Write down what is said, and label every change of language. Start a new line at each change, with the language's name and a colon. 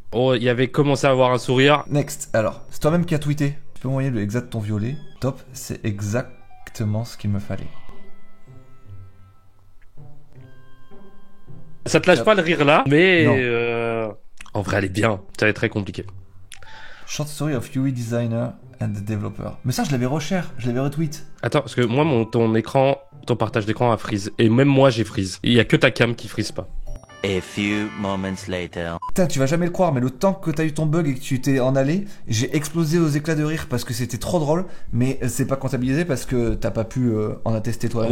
French: Oh, il avait commencé à avoir un sourire. Next, alors, c'est toi-même qui as tweeté. Tu peux m'envoyer le exact de ton violet. Top, c'est exactement ce qu'il me fallait. Ça te lâche pas le rire là, mais en vrai, elle est bien. Ça va être très compliqué.
English: Short story of UI designer and developer.
French: Mais ça, je l'avais recher, je l'avais retweet. Attends, parce que moi, ton partage d'écran a freeze. Et même moi, j'ai freeze. Il y a que ta cam qui freeze pas.
English: A few moments later.
French: Putain, tu vas jamais le croire, mais le temps que t'as eu ton bug et que tu t'es en allé, j'ai explosé aux éclats de rire parce que c'était trop drôle, mais c'est pas comptabilisé parce que t'as pas pu en attester toi-même.